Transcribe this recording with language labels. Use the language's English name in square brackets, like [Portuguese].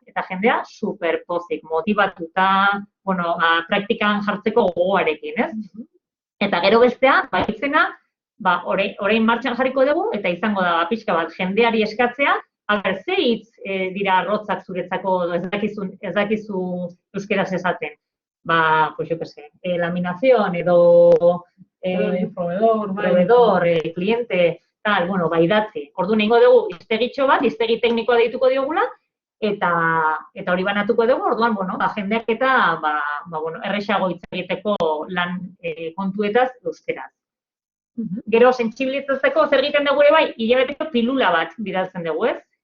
[Basque] Eta jendea superpozik, motivatuta, bueno, praktikan jartzeko gogoarekin, ez? Eta gero bestea, baitzena, orain martxan jarriko dugu, eta izango da pixka bat jendeari eskatzea, ze hitz dira arrotzak zuretzako, ez dakizu euskeraz esaten. [Spanish] Pues yo qué sé, laminación [Basque] edo [Spanish] proveedor, cliente, tal, bueno, [Basque] idatzi. Orduan egingo dugu hiztegitxo bat, hiztegi teknikoa deituko diogula, eta hori banatuko dugu, orduan, bueno, jendeak eta, erresago hitz egiteko lan kontuetaz euskeraz. Gero, sentsibilizatzeko zer egiten dugu ere bai, hilabeteko pilula bat bidaltzen dugu, ez?